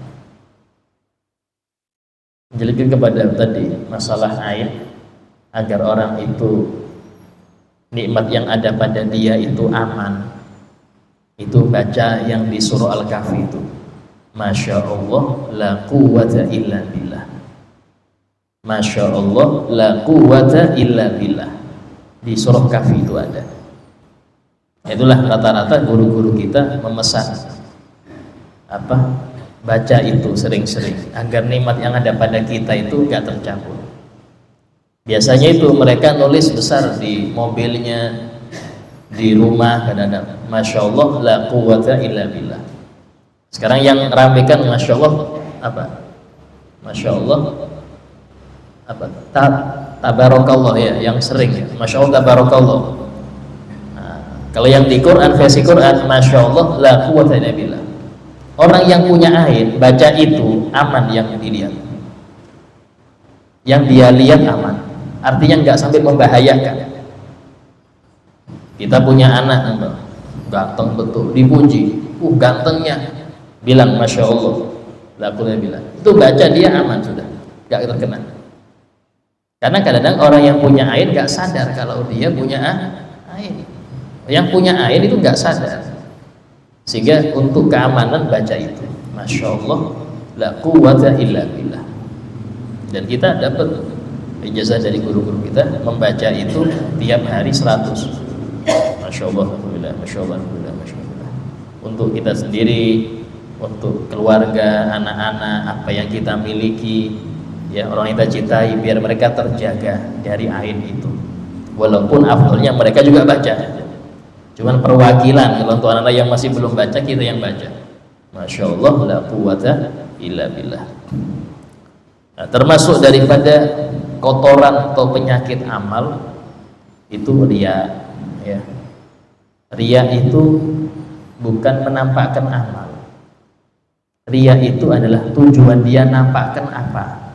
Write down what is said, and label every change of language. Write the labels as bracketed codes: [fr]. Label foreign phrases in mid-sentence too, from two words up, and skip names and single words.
[id] Menjelaskan kepada tadi masalah ain, agar orang itu nikmat yang ada pada dia itu aman, itu baca yang di surah Al-Kahfi itu, [ar] ما شاء الله لا قوة إلا بالله. ما شاء الله لا قوة إلا بالله. [id] Di surah Kahfi itu ada. Itulah rata-rata guru-guru kita memesan apa, baca itu sering-sering agar nikmat yang ada pada kita itu gak tercampur. Biasanya itu mereka nulis besar di mobilnya, di rumah, kadang-kadang [ar] ما شاء الله لا قوة إلا بالله. [id] Sekarang yang ramekan Masya Allah apa? Masya Allah apa? Tabarakallah ya, yang sering ya. [ar] ما شاء الله تبارك الله. [id] Nah, kalau yang di Quran, versi Quran, [ar] ما شاء الله لا قوة إلا بالله. [id] Orang yang punya ain baca itu aman yang dilihat. Yang dia lihat aman. Artinya nggak sampai membahayakan. Kita punya anak ganteng betul, dipuji, gantengnya, bilang Masya Allah, lakunya bilang, itu baca dia aman sudah, nggak terkena. Karena kadang-kadang orang yang punya ain nggak sadar kalau dia punya ain. Yang punya ain itu nggak sadar, sehingga untuk keamanan baca itu, Masya Allah, [ar] لا قوة إلا بالله. [id] Dan kita dapat ijazah dari guru-guru kita, membaca itu tiap hari 100. [ar] ما شاء الله الحمد لله ما شاء الله الحمد لله ما شاء الله. [id] Untuk kita sendiri, untuk keluarga, anak-anak, apa yang kita miliki, ya orang kita cintai, biar mereka terjaga dari ain itu. Walaupun afdolnya mereka juga baca, cuman perwakilan. Kalau untuk anak-anak yang masih belum baca, kita yang baca. [ar] ما شاء الله, لا قوة إلا بالله. [id] Nah, termasuk daripada kotoran atau penyakit amal itu riya, ya. Riya itu bukan menampakkan amal. Riya itu adalah tujuan dia nampakkan apa.